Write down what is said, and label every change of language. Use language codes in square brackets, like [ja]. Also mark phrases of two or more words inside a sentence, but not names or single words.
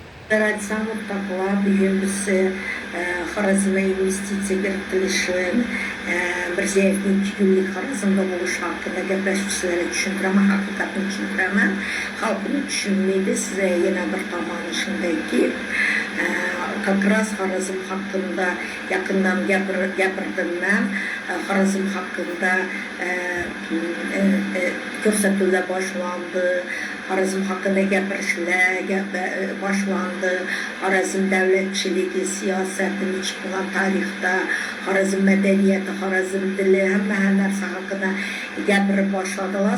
[uz] Alexander Takla bugün Xorazm'a investitsiya kiritilishi, Mirziyoyevning 2 kunlik Xorazmda bo'lishi haqida gaplashib sizlarga tushuntiraman, haqiqatni tushuntiraman. Xalqni tushunmaydi. Sizga yana bir tomoni shundayki, [ru] как раз [uz] Xorazm haqida yaqindan gapirdim men. Xorazm haqida ko'rsatuvlar boshlandi. Xorazm haqida gapirishlar boshlandi. Xorazm davlatchiligi, siyosati, chiqqan tarixda, Xorazm madaniyati, Xorazm dili, hamma narsa haqida gapirib boshladilar.